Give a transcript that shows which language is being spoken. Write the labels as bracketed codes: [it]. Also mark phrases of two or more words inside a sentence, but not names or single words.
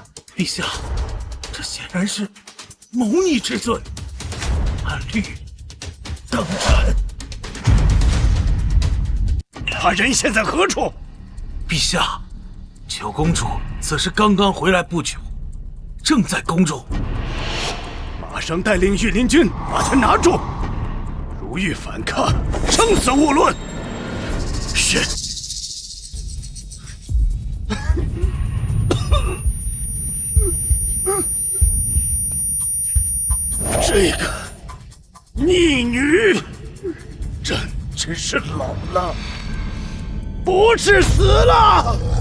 [zh] 陛下，這顯然是謀逆之罪，按律當斬。他人現在何處？陛下，九公主此時剛剛回來不久，正在宮中。馬上帶領御林軍把他拿住，如遇反抗，生死勿論。是。這個逆女，朕真是老了，不是死了。